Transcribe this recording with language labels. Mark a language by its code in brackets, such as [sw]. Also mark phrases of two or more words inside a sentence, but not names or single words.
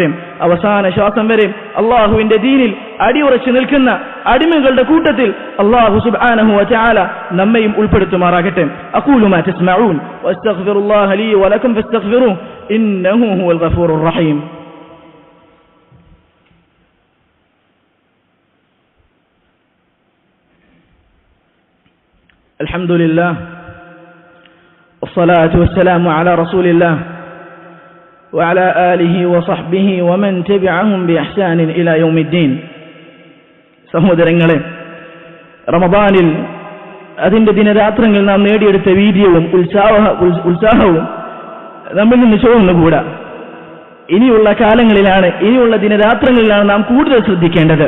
[ml] അവസാന ശ്വാസം വരെ അല്ലാഹുവിന്റെ ദീനിൽ അടിയുറച്ചു നിൽക്കുന്ന അടിമകളുടെ കൂട്ടത്തിൽ [ar] الله سبحانه وتعالى [ml] നമ്മയും ഉൾപ്പെടുത്തുമാറാകട്ടെ. [ar] أقول ما تسمعون وأستغفر الله لي ولكم فاستغفروه إنه هو الغفور الرحيم. അൽഹംദുലില്ലാഹ് والصلاة والسلام على رسول الله وعلى آله وصحبه ومن تبعهم بإحسان إلى يوم الدين. [ml] സഹോദരങ്ങളെ, റമദാനിൽ അതിന്റെ ദിനരാത്രങ്ങൾ നാം നേടിയെടുത്ത വീര്യവും ഉത്സാഹവും നമ്മിൽ നിന്ന് ചോർന്നുകൂടാ. ഇനിയുള്ള കാലങ്ങളിലാണ്, ഇനിയുള്ള ദിനരാത്രങ്ങളിലാണ് നാം കൂടുതൽ ശ്രദ്ധിക്കേണ്ടത്.